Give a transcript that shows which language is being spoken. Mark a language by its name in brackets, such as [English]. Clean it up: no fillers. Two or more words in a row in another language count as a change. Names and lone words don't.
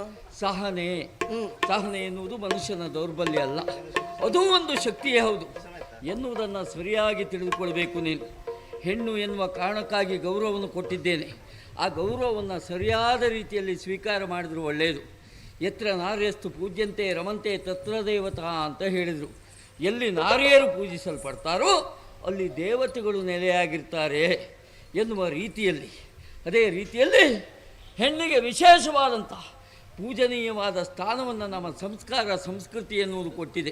[Kannada] ಸಹನೆ. ಸಹನೆ ಎನ್ನುವುದು ಮನುಷ್ಯನ ದೌರ್ಬಲ್ಯ ಅಲ್ಲ, ಅದು ಒಂದು ಶಕ್ತಿಯೇ ಹೌದು ಎನ್ನುವುದನ್ನು ಸರಿಯಾಗಿ ತಿಳಿದುಕೊಳ್ಬೇಕು ನೀನು. ಹೆಣ್ಣು ಎನ್ನುವ ಕಾರಣಕ್ಕಾಗಿ ಗೌರವವನ್ನು ಕೊಟ್ಟಿದ್ದೇನೆ. ಆ ಗೌರವವನ್ನು ಸರಿಯಾದ ರೀತಿಯಲ್ಲಿ ಸ್ವೀಕಾರ ಮಾಡಿದ್ರು ಒಳ್ಳೆಯದು. [Sanskrit] ಯತ್ರ ನಾರ್ಯಸ್ತು ಪೂಜ್ಯಂತೆ ರಮಂತೆ ತತ್ರ ದೇವತಾ [Kannada] ಅಂತ ಹೇಳಿದರು. ಎಲ್ಲಿ ನಾರಿಯರು ಪೂಜಿಸಲ್ಪಡ್ತಾರೋ ಅಲ್ಲಿ ದೇವತೆಗಳು ನೆಲೆಯಾಗಿರ್ತಾರೆ ಎನ್ನುವ ರೀತಿಯಲ್ಲಿ, ಅದೇ ರೀತಿಯಲ್ಲಿ ಹೆಣ್ಣಿಗೆ ವಿಶೇಷವಾದಂಥ ಪೂಜನೀಯವಾದ ಸ್ಥಾನವನ್ನು ನಮ್ಮ ಸಂಸ್ಕಾರ ಸಂಸ್ಕೃತಿ ಎನ್ನುವುದು ಕೊಟ್ಟಿದೆ.